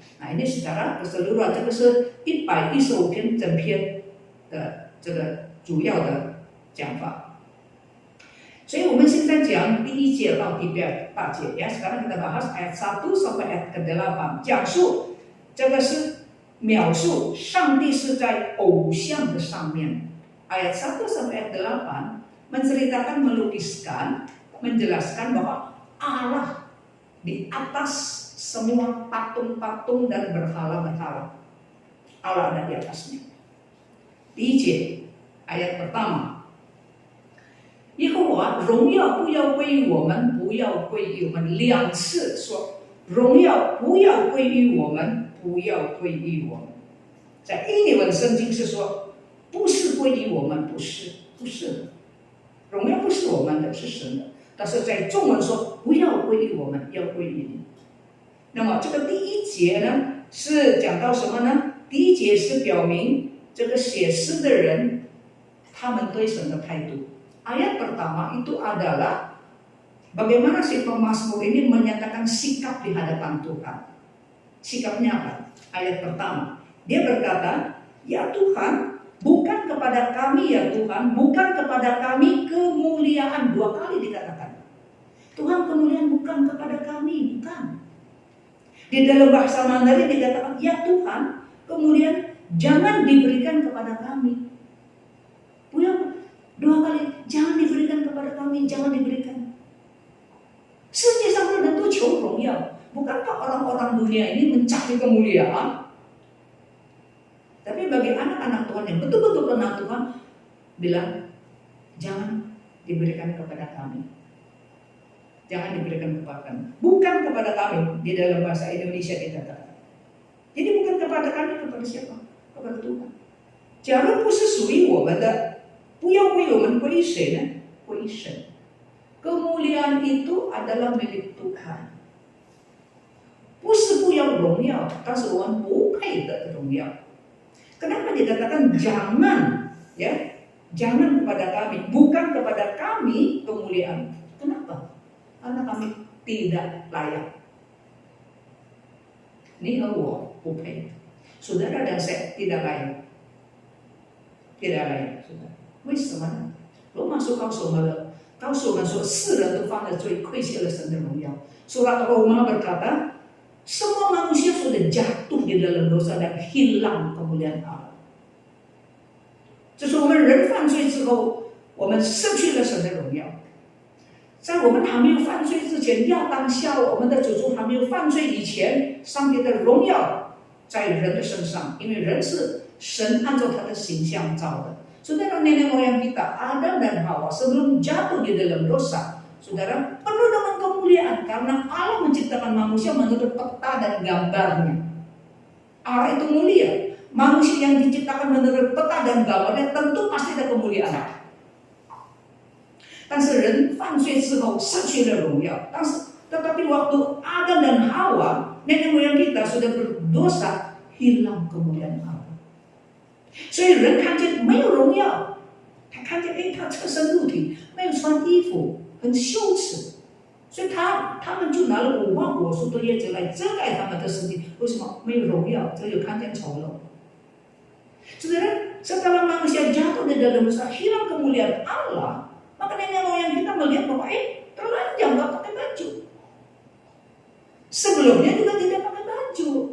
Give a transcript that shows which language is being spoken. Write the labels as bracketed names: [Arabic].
[Indonesian] Nah ini secara keseluruhan， [Chinese] 这个是110篇整篇的这个主要的讲法。所以我们现在讲第1节到第8节ya. [Indonesian] Sekarang kita bahas ayat 1 sampai ayat ke-8， [Chinese] 讲述这个是描述上帝是在偶像的上面。 [Indonesian] ayat 1 sampai ayat 8 menceritakan, melukiskan, menjelaskan bahwa Allah di atas semua patung-patung dan berhala-berhala. Allah ada di atasnya. [Chinese] 第1节 [Indonesian] ayat pertama， [Chinese] 耶和华荣耀不要归于我们，不要归于我们。 2次说荣耀不要归于我们，不要归于我们。在英文圣经是说不是归于我们，不是的，荣耀不是我们的，是神的。但是在中文说不要归于我们，要归于你。那么这个第1节呢是讲到什么呢？第1节是表明这个写诗的人他们对神的态度。 [Indonesian] Ayat pertama itu adalah bagaimana si pemazmur ini menyatakan sikap di hadapan Tuhan. Sikapnya apa? Ayat pertama, dia berkata, ya Tuhan, bukan kepada kami ya Tuhan, bukan kepada kami kemuliaan. 2 kali dikatakan. Tuhan kemuliaan bukan kepada kami, bukan. Di dalam bahasa Mandarin dikatakan, ya Tuhan, kemuliaan jangan diberikan kepada kami. 2 kali, jangan diberikan kepada kami, jangan diberikan. [Chinese] 世界上的人都求荣耀, [Indonesian] bukankah orang-orang dunia ini mencari kemuliaan? Tapi bagi anak-anak Tuhan yang betul-betul kenal Tuhan, bilang, jangan diberikan kepada kami. Jangan diberikan kepada kami. Bukan kepada kami, di dalam bahasa Indonesia dikatakan. Jadi bukan kepada kami, kepada siapa? Kepada Tuhan. [Chinese] 假如不是属于我们的，不要归我们，归谁呢？归神。 [Indonesian] Kemuliaan itu adalah milik Tuhan. [Chinese] 不是不要荣耀，但是我们不配得荣耀。 [Indonesian] Kenapa dikatakan jangan, ya, jangan kepada kami, bukan kepada kami kemuliaan? Kenapa? Karena kami tidak layak. [Chinese] 你和我不配， [Indonesian] saudara dan saya tidak layak, tidak layak, saudara. [Chinese] 为什么呢？罗马书告诉我们说，世人都犯了罪，亏欠了神的荣耀。 [Indonesian] Surat Roma berkata, semua manusia sudah jatuh di dalam dosa dan hilang kemuliaan Allah. [Chinese] 就是我们人犯罪之后，我们失去了神的荣耀。在我们还没有犯罪之前，要当下我们的祖宗还没有犯罪以前，上帝的荣耀在人的身上，因为人是神按照他的形象造的。 [Indonesian] Saudara, nenek moyang kita Adam dan Hawa sebelum jatuh di dalam dosa, saudara, penuh dengan kemuliaan karena Allah menciptakan manusia menurut peta dan gambarnya. Allah itu mulia. Manusia yang diciptakan menurut peta dan gambarnya tentu pasti ada kemuliaan. [Chinese] 但是人犯罪之后失去了荣耀， [Indonesian] tetapi waktu Adam dan Hawa, nenek moyang kita sudah berdosa, hilang kemuliaan Allah. [Chinese] 所以人看见没有荣耀，他看见他侧身露体，没有穿衣服，很羞耻，所以他们就拿了无花果树的叶子来遮盖他们的身体。为什么？没有荣耀，只有看见丑陋。 [Indonesian] Saudara, setelah manusia jatuh di dalam dosa, hilang kemuliaan Allah, maka nenek moyang kita melihat bahwa telanjang, nggak pakai baju. Sebelumnya juga tidak pakai baju.